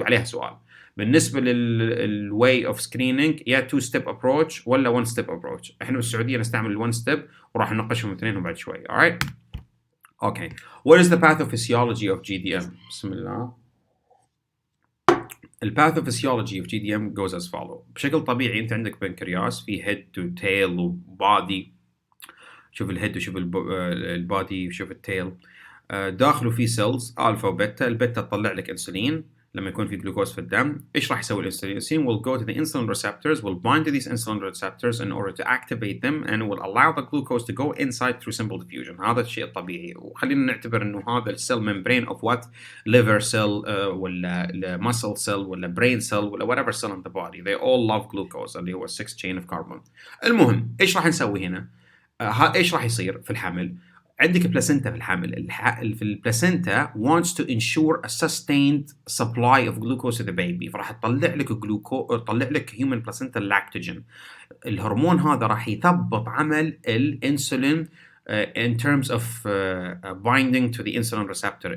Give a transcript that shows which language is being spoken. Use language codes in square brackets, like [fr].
[ar] وعليها سؤال بالنسبة لل way of screening، يا 2-step approach ولا 1-step approach. احنا بالسعودية نستعمل 1-step وراح نناقشهم اثنينهم بعد شوي. alright. Okay. [en] What is the pathophysiology of GDM? [ar] بسم الله. [en] الباثوفيسيولوجي of GDM goes as follow. [ar] بشكل طبيعي انت عندك بنكرياس في head to tail وبادي. شوف الهيد وشوف البادي وشوف التيل. داخله في سيلز الفا وبيتا. البيتا تطلع لك انسولين لما يكون في جلوكوز في الدم ايش راح يسوي الانسولين؟ [en] الانسولين will go to the insulin receptors, will bind to these insulin receptors in order to activate them and will allow the glucose to go inside through simple diffusion. [ar] هذا الشيء الطبيعي. وخلينا نعتبر انه هذا السيل [en] membrane of what liver cell ولا muscle cell ولا brain cell ولا whatever cell in the body, they all love glucose اللي هو 6 chain of carbon. [ar] المهم ايش راح نسوي هنا؟ ايش راح يصير في الحمل؟ عندك بلاسينتا في الحمل. [en] في البلاسينتا wants to ensure a sustained supply of glucose to the baby، [ar] فراح تطلع لك تطلع لك [en] human placental lactogen. [ar] الهرمون هذا راح يثبط عمل الانسولين [en] in terms of binding to the insulin receptor.